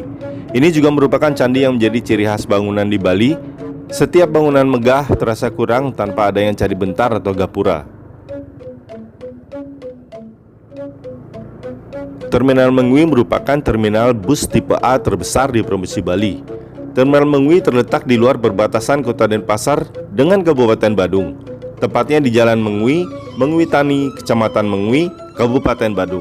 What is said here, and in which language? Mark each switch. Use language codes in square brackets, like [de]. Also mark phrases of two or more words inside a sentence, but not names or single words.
[id] Ini juga merupakan candi yang menjadi ciri khas bangunan di Bali. Setiap bangunan megah terasa kurang tanpa adanya candi bentar atau gapura. Terminal Mengwi merupakan terminal bus tipe A terbesar di Provinsi Bali. Terminal Mengwi terletak di luar perbatasan Kota Denpasar dengan Kabupaten Badung. Tepatnya di Jalan Mengwi, Mengwi Tani, Kecamatan Mengwi, Kabupaten Badung.